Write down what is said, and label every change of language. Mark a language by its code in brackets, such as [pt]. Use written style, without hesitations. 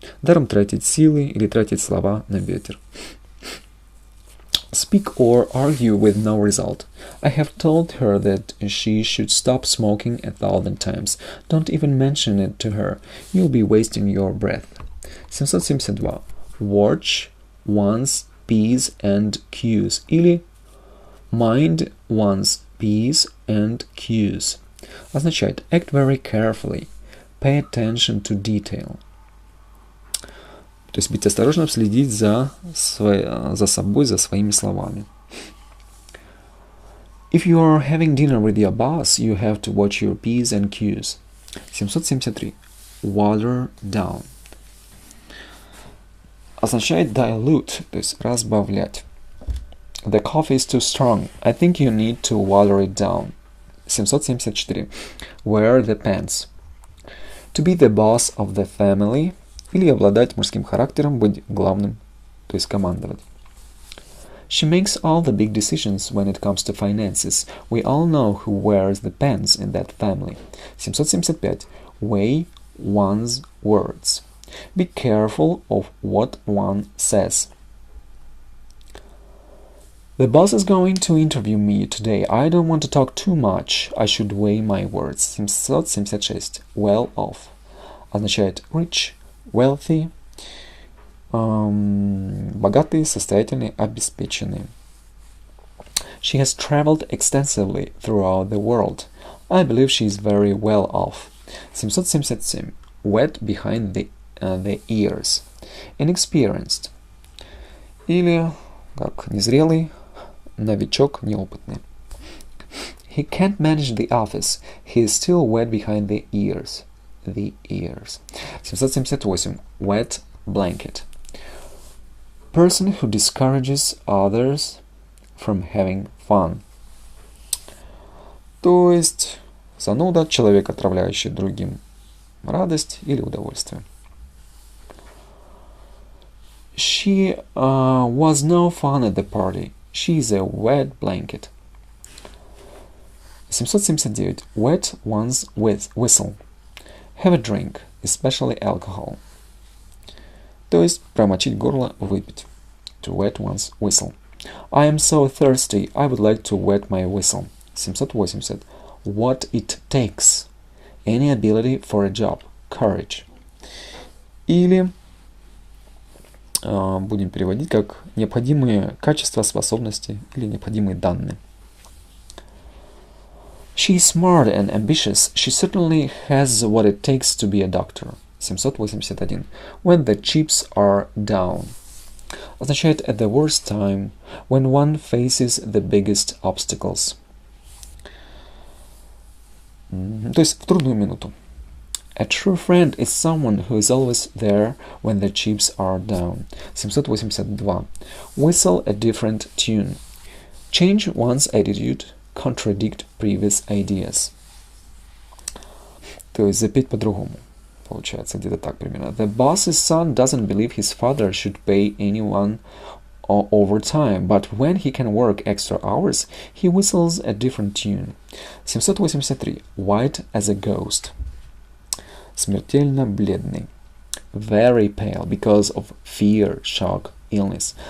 [ru] Даром тратить силы или тратить слова на ветер. [en] Speak or argue with no result. I have told her that she should stop smoking 1,000 times. Don't even mention it to her. You'll be wasting your breath. 772. Watch one's P's and Q's. [ru] Или [en] mind one's P's and Q's. [ru] Означает [en] act very carefully. Pay attention to detail. [ru] То есть быть осторожным, следить за собой, за своими словами. [en] If you are having dinner with your boss, you have to watch your P's and Q's. 773. Water down. [ru] Означает dilute, то есть разбавлять. [en] The coffee is too strong. I think you need to water it down. 774. Wear the pants. To be the boss of the family. [ru] Или обладать мужским характером, быть главным, то есть командовать. [en] She makes all the big decisions when it comes to finances. We all know who wears the pants in that family. 775. Weigh one's words. Be careful of what one says. The boss is going to interview me today. I don't want to talk too much. I should weigh my words. 776. Well off. [ru] Означает [en] rich, wealthy, [ru] богатый, состоятельный, обеспеченный. [en] She has traveled extensively throughout the world. I believe she is very well off. 777. Wet behind the ears. Inexperienced. [ru] Или, как незрелый, новичок, неопытный. [en] He can't manage the office. He is still wet behind the ears. The ears. 778. Wet blanket. Person who discourages others from having fun. [ru] То есть зануда, человек, отравляющий другим радость или удовольствие. [en] She was no fun at the party. She's a wet blanket. 779. Wet one's whistle. Have a drink, especially alcohol. [ru] То есть промочить горло, выпить. [en] To wet one's whistle. I am so thirsty, I would like to wet my whistle. 780. What it takes. Any ability for a job. Courage. [ru] Или будем переводить как необходимые качества, способности или необходимые данные. [en] She is smart and ambitious. She certainly has what it takes to be a doctor. 781. When the chips are down. Означает at the worst time, when one faces the biggest obstacles. [ru] То есть в трудную минуту. [en] A true friend is someone who is always there when the chips are down. 782. Whistle a different tune. Change one's attitude, contradict previous ideas. [ru] То есть запеть по-другому. Получается где-то так примерно. [en] The boss's son doesn't believe his father should pay anyone overtime, but when he can work extra hours, he whistles a different tune. 783. White as a ghost. [ru] Смертельно бледный. [en] Very pale because of fear, shock, illness.